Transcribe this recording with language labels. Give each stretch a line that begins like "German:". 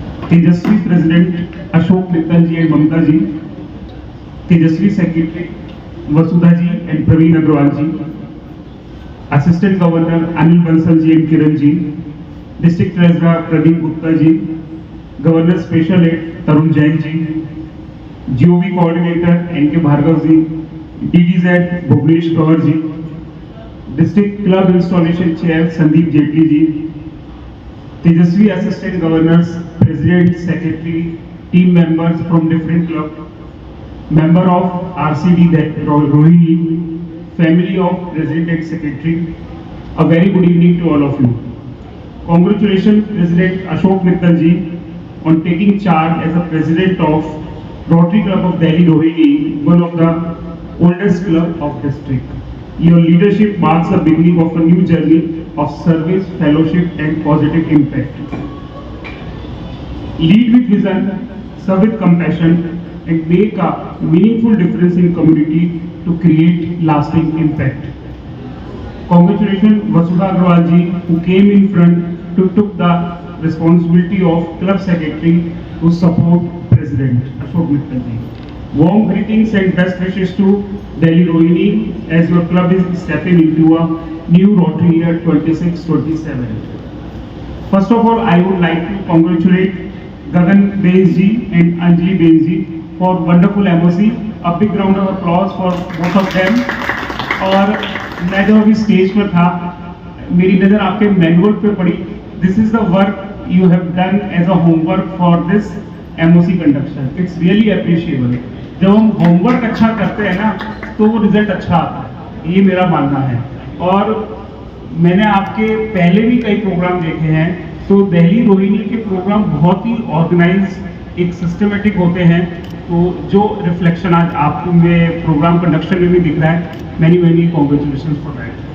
English: Tejasvi president Ashok Mittal ji and Mamata ji, Tejasvi secretary Vasudha ji and Praveen Agarwal ji, assistant governor Anil Bansal ji and Kiran ji, district treasurer Pradeep Gupta ji, governor special aide Tarun Jain ji, GOV coordinator NK Bhargava ji, DDZ Bhuvnesh Kanwar ji, district club installation chair Sandeep Jaitley ji, Tejasvi assistant governors, president, secretary, team members from different club, member of RCD Rohini, family of President and Secretary, a very good evening to all of you. Congratulations President Ashok Mittal ji on taking charge as a President of Rotary Club of Delhi Rohini, one of the oldest club of district. Your leadership marks the beginning of a new journey of service, fellowship and positive impact. Lead with vision, serve with compassion, and make a meaningful difference in community to create lasting impact. Congratulations Vasudha Agrawal ji, who came in front to took the responsibility of club secretary to support President Ashok Mittal ji. Warm greetings and best wishes to Delhi Rohini as your club is stepping into a new Rotary year 26-27. First of all, I would like to congratulate Gagan Benz ji and Anjali Benz ji for wonderful MOC. A big round of applause for both of them.
Hindi: और मैं जब अभी stage पर था, मेरी नज़र आपके manual पे पड़ी.
English: This is the work you have done as a homework for this MOC conduction. It's really appreciable.
Hindi: जब हम होमवर्क अच्छा करते हैं ना, तो वो रिजल्ट अच्छा आता है. ये मेरा मानना है. और मैंने आपके पहले भी कई प्रोग्राम देखे हैं, तो दिल्ली रोहिणी के प्रोग्राम बहुत ही ऑर्गेनाइज, एक सिस्टमेटिक होते हैं. तो जो रिफ्लेक्शन आज आप में प्रोग्राम कंडक्शन में भी दिख रहा है,
English: Many congratulation for that.